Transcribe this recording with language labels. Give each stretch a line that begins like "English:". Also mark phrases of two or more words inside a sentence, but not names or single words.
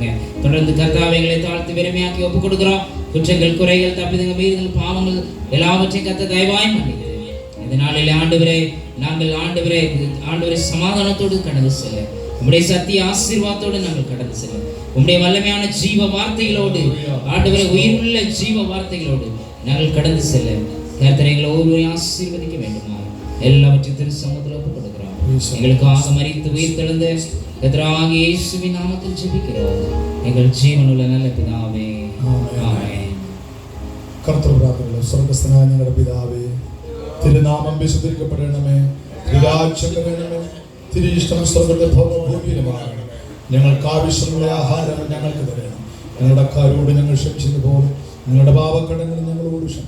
Tamil: தொடர்ந்து கர்த்தாவை எங்களை தாழ்த்து வெறுமையாக்கி ஒப்புக் கொடுக்கிறோம். குற்றங்கள் குறைகள் தப்பிதங்க மீறுதல் பாவங்கள் எல்லாவற்றையும் கர்த்தர் தயவாய் மன்னித்து இந்த நாளில் ஆண்டவரே நாங்கள் ஆண்டவரை சமாதானத்தோடு கடந்து செல்ல உம்முடைய சத்திய ஆசீர்வாதத்தோடு நாங்கள் கடந்து செல்ல உம்முடைய வல்லமையான ஜீவ வார்த்தைகளோடு ஆண்டவரை உயிருள்ள ஜீவ வார்த்தைகளோடு நாங்கள் கடந்து செல்ல கர்த்தர் எங்களை ஒவ்வொருவரையும் ஆசீர்வதிக்க வேண்டுமா எல்லாவற்றையும் திரு சமூகத்தில் ஒப்புக் கொடுக்கிறோம். எங்களுக்காக மரித்து உயிர் தெழுந்த கர்த்தராகிய இயேசுவின் நாமத்தில் ஜெபிக்கிறோம் எங்கள் ஜீவனுள்ள நல்ல பிதாவே, ஆமென்.
Malayalam: കർത്തൃ പ്രാർത്ഥന സ്വർഗസ്ഥനായ ഞങ്ങളുടെ പിതാവേ, തിരുനാമം വിശുദ്ധീകരിക്കപ്പെടണമേ, തിരുരാജ്യപ്പെടണമേ, തിരു ഇഷ്ടം സ്വർഗ്ഗത്തിലെ ഭൂമിയിലുമാകണം. ഞങ്ങൾക്ക് ആവശ്യമുള്ള ആഹാരം ഞങ്ങൾക്ക് തരണം. ഞങ്ങളുടെ കാരോട് ഞങ്ങൾ ക്ഷമിച്ചതുപോലെ ഞങ്ങളുടെ പാപക്കടങ്ങൾ ഞങ്ങളോട് ക്ഷമിക്കണം.